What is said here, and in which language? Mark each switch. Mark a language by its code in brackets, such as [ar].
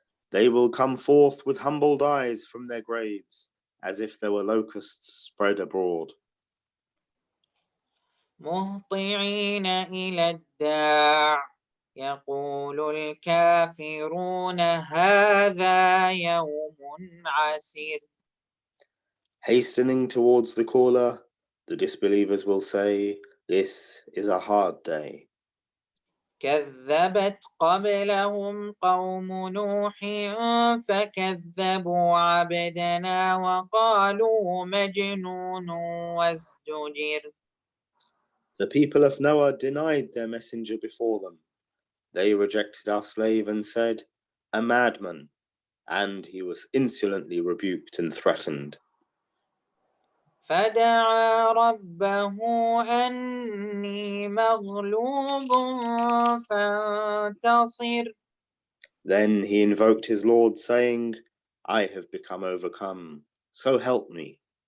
[en] They will come forth with humbled eyes from their graves, as if there were locusts spread abroad. [ar] مهطعين إلى الداع يقول الكافرون هذا يوم عسير. [en] Hastening towards the caller, the disbelievers will say, "This is a hard day." [ar] كذبت قبلهم قوم نوح فكذبوا عبدنا وقالوا مجنون وازدجر. [en] The people of Noah denied their messenger before them. They rejected our slave and said, a madman, and he was insolently rebuked and threatened. [ar] فدعا ربه أني مغلوب فانتصر. [en] Then he invoked his Lord, saying, I have become overcome, so help me.